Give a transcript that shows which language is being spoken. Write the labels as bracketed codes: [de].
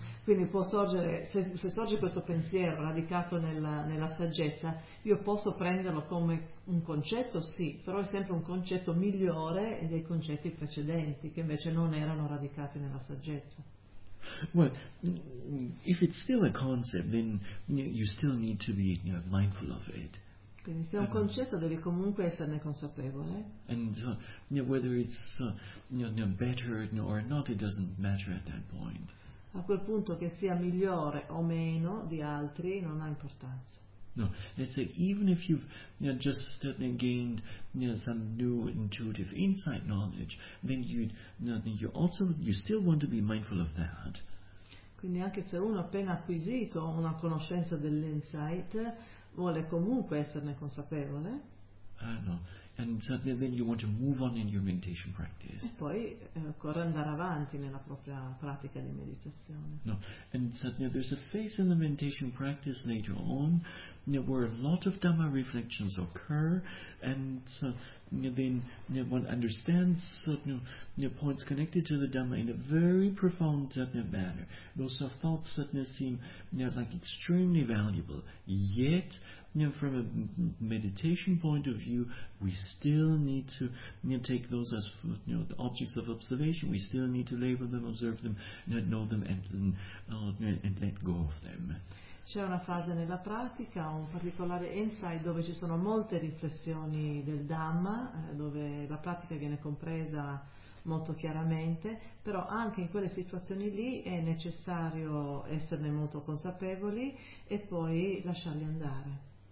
[it] Quindi può sorgere, se sorge questo pensiero radicato nella saggezza, io posso prenderlo come un concetto, sì, però è sempre un concetto migliore dei concetti precedenti, che invece non erano radicati nella saggezza. [en] Well, if it's still a concept, then you still need to be mindful of it. [it] Quindi se è un concetto devi comunque esserne consapevole. [en] And whether it's better or not, it doesn't matter at that point. [it] A quel punto che sia migliore o meno di altri non ha importanza. [en] No, let's say even if you've just gained some new intuitive insight knowledge, then you still want to be mindful of that. [it] Quindi anche se uno ha appena acquisito una conoscenza dell'insight, vuole comunque esserne consapevole. [en] And then you want to move on in your meditation practice. [it] E poi occorre andare avanti nella propria pratica di meditazione. [en] No, and there's a phase in the meditation practice later on where a lot of Dhamma reflections occur, and one understands points connected to the Dhamma in a very profound manner. Those thoughts seem like extremely valuable, yet from a meditation point of view, we still need to take those as the objects of observation. We still need to label them, observe them, know them, and let go of them. [it] C'è una fase nella pratica, un particolare insight dove ci sono molte riflessioni del Dhamma, dove la pratica viene compresa molto chiaramente, però anche in quelle situazioni lì è necessario esserne molto consapevoli e poi lasciarli andare.